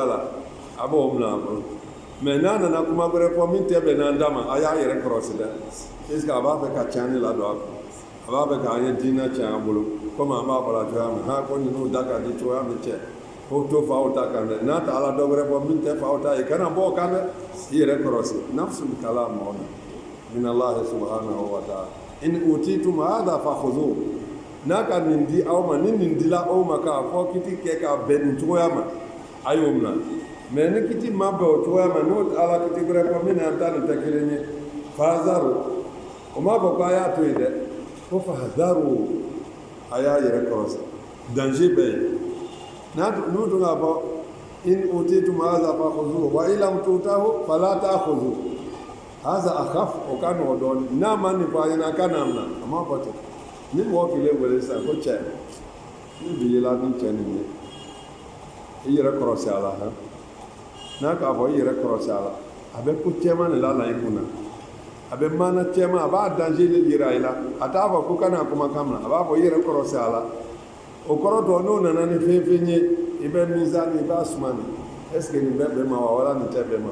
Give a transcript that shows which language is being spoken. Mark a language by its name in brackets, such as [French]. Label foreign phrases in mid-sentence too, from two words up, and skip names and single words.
[Bambara] la a b'o minɛ a bolo mais n'a nana kuma wɛrɛ fɔ min tɛ bɛn n'an da ma a y'a yɛrɛ kɔlɔsi dɛ puisque a b'a fɛ ka tiɲɛni ladon a b'a fɛ k'an ye diinɛ tiɲɛ an bolo komi an b'a fɔ la cogoya min ko ninnu da ka di cogoya min cɛ ko to faw ta kan dɛ n'a ta ala dɔ wɛrɛ fɔ min tɛ faw ta ye kana bɔ o kan dɛ i yɛrɛ kɔlɔsi [Arabic] نفس الكلام [Bambara] mɔgɔ min [Arabic] الله سبحانه وتعالى إن أوتيتم هذا فخذوه [Bambara] n'a ka nin di aw ma ni nin dila aw ma k'a fɔ kiti kɛ k'a bɛn nin cogoya ma a y'o minɛ mais ni kiti ma bɛn o cogoya ma n'o ala kiti wɛrɛ fɔ min n'an ta nin tɛ kelen ye fahzaru o m'a fɔ ko a y'a to yen dɛ ko fahzaru a y'a yɛrɛ kɔlɔsi danger bɛ yen n'u dun k'a fɔ [Arabic] إن أوتيتم هذا فخذوه وإن لم تؤتوه فلا تأخذوه هذا أخف [Bambara] o ka nɔgɔ dɔɔnin n'a ma nin fɔ a ɲɛna a ka n'a minɛ a m'a fɔ ten ni mɔgɔ kelen wele sisan ko cɛ ne bi yela ni cɛ nin ye i yɛrɛ kɔrɔsi a la hɛn n'a k'a fɔ i yɛrɛ kɔrɔsi a la a bɛ ko cɛman de la i kunna a bɛ maana cɛman a b'a danger de yira i la a t'a fɔ ko kana kumakan minɛ a b'a fɔ i yɛrɛ kɔrɔsi a la o kɔrɔ dɔ n'o nana ni fɛn fɛn ye i bɛ mizani i b'a suma nin [French] est ce que [Bambara] nin bɛ bɛn ma wa wala nin tɛ bɛn ma